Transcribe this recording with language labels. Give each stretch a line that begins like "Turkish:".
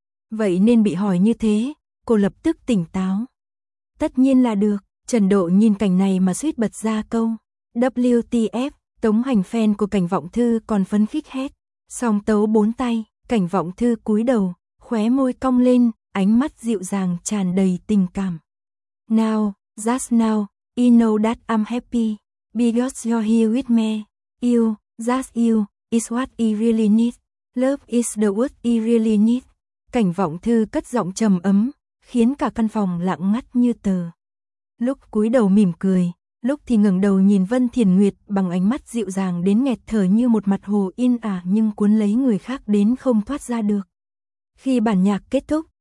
Vietnamese: Vậy nên bị hỏi như thế, cô lập tức tỉnh táo. Tất nhiên là được, Trần Độ nhìn cảnh này mà suýt bật ra câu. WTF, Tống Hành fan của Cảnh Vọng Thư còn phấn khích hét. Song tấu bốn tay, Cảnh Vọng Thư cúi đầu, khóe môi cong lên, ánh mắt dịu dàng tràn đầy tình cảm.
English: Now, just now, you know that I'm happy. Because you're here with me. You, just you, is what I really need. Love is the word I really need.
Vietnamese: Cảnh Vọng Thư cất giọng trầm ấm, khiến cả căn phòng lặng ngắt như tờ. Lúc cúi đầu mỉm cười. Lúc thì ngẩng đầu nhìn Vân Thiền Nguyệt bằng ánh mắt dịu dàng đến nghẹt thở như một mặt hồ yên ả nhưng cuốn lấy người khác đến không thoát ra được. Khi bản nhạc kết thúc,